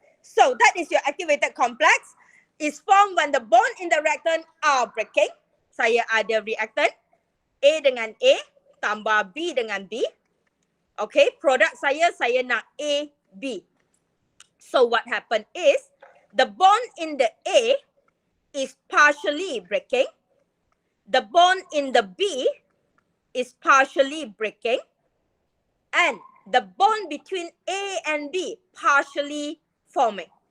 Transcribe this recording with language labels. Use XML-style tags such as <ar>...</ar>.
<en>So, that is your activated complex. Is formed when the bond in the reactant are breaking.</en> <ms>Saya ada reactant. A dengan A, tambah B dengan B. Okay. Produk saya nak A, B.</ms> <en>So, what happened is, the bond in the A is partially breaking. The bond in the B is partially breaking. And the bond between A and B partially forming.</en>